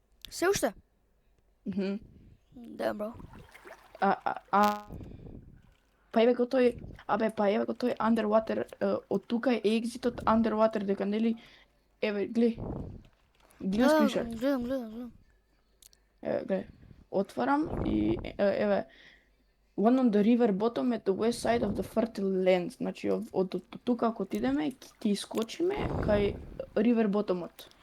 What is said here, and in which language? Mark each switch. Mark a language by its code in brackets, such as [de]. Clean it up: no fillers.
[mk] Се уште? Да, бро. Па еве го тој, еве го тој underwater, од тука е екзитот underwater, дека нели, еве, гледај. Гледаш скриншот? Гледам. Еве, гледај. отварам и еве [en] one on the river bottom at the west side of the fertile land. [mk] Значи од тука ако отидеме ќе искочиме кај river bottomот.